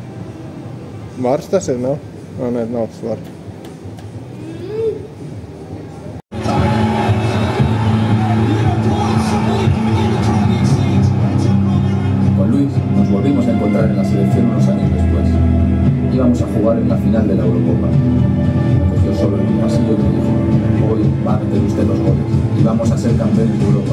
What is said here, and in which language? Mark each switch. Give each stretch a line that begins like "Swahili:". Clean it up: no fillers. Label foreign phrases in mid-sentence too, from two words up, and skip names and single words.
Latvian: Vars tas ir, nav? Nē, nav tas vars.
Spanish: Con Luis nos volvimos a encontrar en la selección unos años después. Íbamos a jugar en la final de la Eurocopa. Me cogió solo en un pasillo y me dijo: hoy va a meter usted los goles y vamos a ser campeones de Europa.